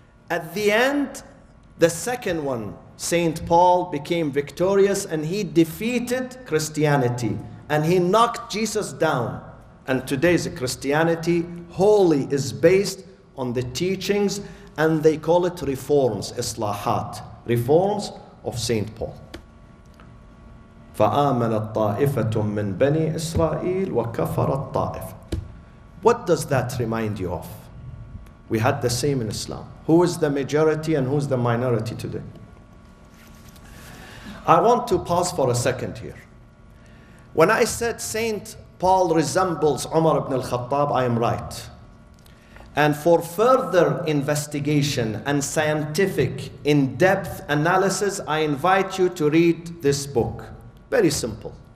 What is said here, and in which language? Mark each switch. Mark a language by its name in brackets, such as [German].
[English] At the end, the second one, Saint Paul, became victorious, and he defeated Christianity and he knocked Jesus down. And today's Christianity wholly is based on the teachings, and they call it reforms, islahat, reforms of Saint Paul. [Arabic] فآمنت طائفة من بني إسرائيل وكفرت طائفة. [English] What does that remind you of? We had the same in Islam. Who is the majority and who is the minority today? I want to pause for a second here. When I said Saint Paul resembles Umar ibn al-Khattab, I am right. And for further investigation and scientific, in-depth analysis, I invite you to read this book. Very simple.